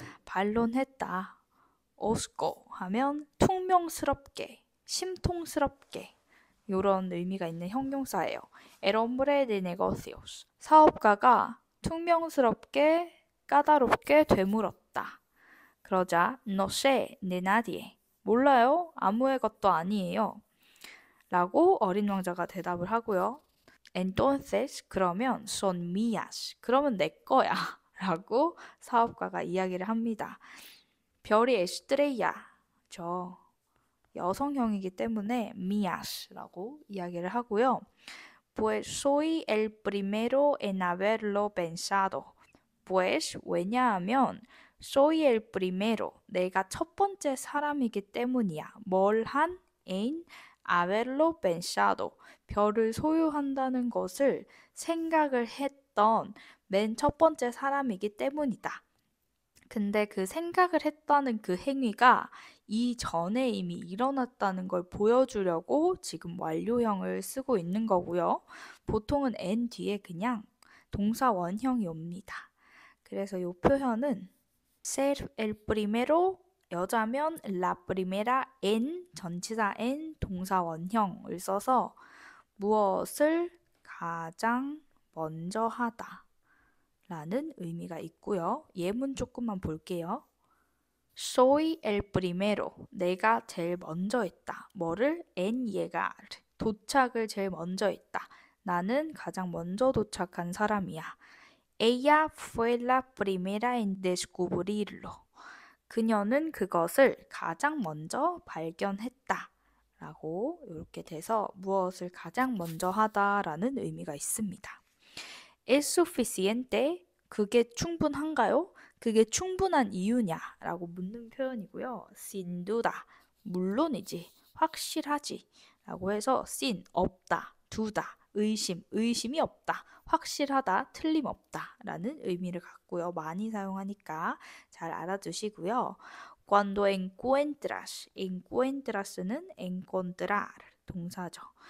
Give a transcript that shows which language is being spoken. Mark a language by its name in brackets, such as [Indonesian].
[Korean] 반론했다. osco 하면 퉁명스럽게, 심통스럽게 이런 의미가 있는 형용사예요. [Spanish] El hombre de negocios. [Korean] 사업가가 퉁명스럽게, 까다롭게 되물었다. [Spanish] 그러자 no sé de nadie. [Korean] 몰라요. 아무의 것도 아니에요. 라고 어린 왕자가 대답을 하고요. [Spanish] Entonces, 그러면 son mías. [Korean] 그러면 내 거야. 라고 사업가가 이야기를 합니다. 별이 에스트레야. 저 여성형이기 때문에 mías라고 이야기를 하고요. [Spanish] Pues soy el primero en haberlo pensado. Pues 왜냐하면 soy el primero. [Korean] 내가 첫 번째 사람이기 때문이야. 뭘 한? [Spanish] en haberlo pensado. [Korean] 별을 소유한다는 것을 생각을 했던 맨 첫 번째 사람이기 때문이다. 근데 그 생각을 했다는 그 행위가 이전에 이미 일어났다는 걸 보여주려고 지금 완료형을 쓰고 있는 거고요. 보통은 n 뒤에 그냥 동사 원형이 옵니다. 그래서 이 표현은 [Spanish] ser el primero [Korean] 여자면 [Spanish] la primera en [Korean] 전치사 en 동사 원형을 써서 무엇을 가장 먼저 하다 라는 의미가 있고요. 예문 조금만 볼게요. [Spanish] Soy el primero. [Korean] 내가 제일 먼저 했다. 뭐를? [Spanish] En llegar. [Korean] 도착을 제일 먼저 했다. 나는 가장 먼저 도착한 사람이야. [Spanish] Ella fue la primera en descubrirlo. [Korean] 그녀는 그것을 가장 먼저 발견했다. 라고 이렇게 돼서 무엇을 가장 먼저 하다라는 의미가 있습니다. [Spanish] ¿Es suficiente? [Korean] 그게 충분한가요? 그게 충분한 이유냐? 라고 묻는 표현이고요. [Spanish] sin duda, [Korean] 물론이지, 확실하지 라고 해서 sin, 없다, 두다, 의심, 의심이 없다, 확실하다, 틀림없다 라는 의미를 갖고요. 많이 사용하니까 잘 알아두시고요. [Spanish] Cuando encuentras, [Korean] encuentras는 encontrar 동사죠.